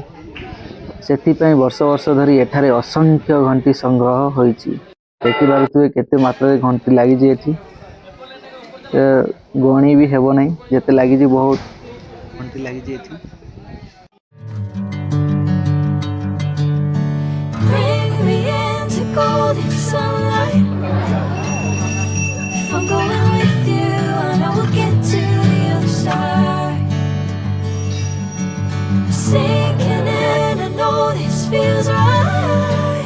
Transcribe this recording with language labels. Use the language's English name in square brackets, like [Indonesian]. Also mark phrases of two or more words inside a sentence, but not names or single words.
[Odia] ସେଥିପାଇଁ ବର୍ଷ ବର୍ଷ ଧରି ଏଠାରେ ଅସଂଖ୍ୟ ଘଣ୍ଟି ସଂଗ୍ରହ ହୋଇଛି। ଦେଖିପାରୁଥିବେ କେତେ ମାତ୍ରାରେ ଘଣ୍ଟି ଲାଗିଛି ଏଠି, ଗଣି ବି ହେବ ନାହିଁ ଯେତେ ଲାଗିଛି। ବହୁତ ଘଣ୍ଟି ଲାଗିଛି ଏଠି। [English] Bring me into golden sunlight. If I'm going with you, I know we'll get to the other side. Sinking in, I know this feels right.